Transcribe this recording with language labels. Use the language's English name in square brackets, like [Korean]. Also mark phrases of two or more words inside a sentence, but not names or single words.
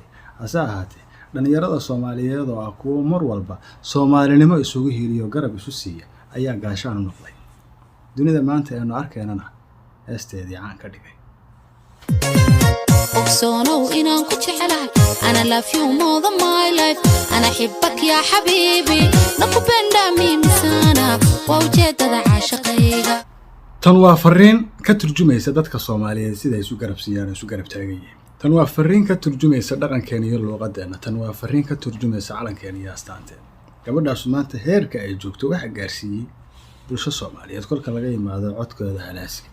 [Somali] hase ahaatee dhalinyarada Soomaaliyeed oo ah kuwo mar walba Soomaalinimo isugu hiliyo garab isu siiya ayaa gaashaan u noqday. dunida maanta aynu arkaynana heesteedii caan ka dhigay. ogsoonow inaan ku jecelahay ana [English] love you more than my life [Arabic] أنا حبك يا حبيبي [Swahili] nakupenda mimi sana [Somali] waa ujeedada caashaqayga. tan waa fariin ka turjumaysa dadka Soomaaliyeed sida ay isu garab siiyaan isu garab taagan yihiin. tan waa fariin ka turjumaysa dhaqankeena iyo luqadeena. tan waa fariin ka turjumaysa calankeena iyo astaanteena. gabadhaas maanta heerka ay joogto waxa gaarsiiyey bulsho Soomaaliyeed kolka laga yimaado codkooda halaasiga.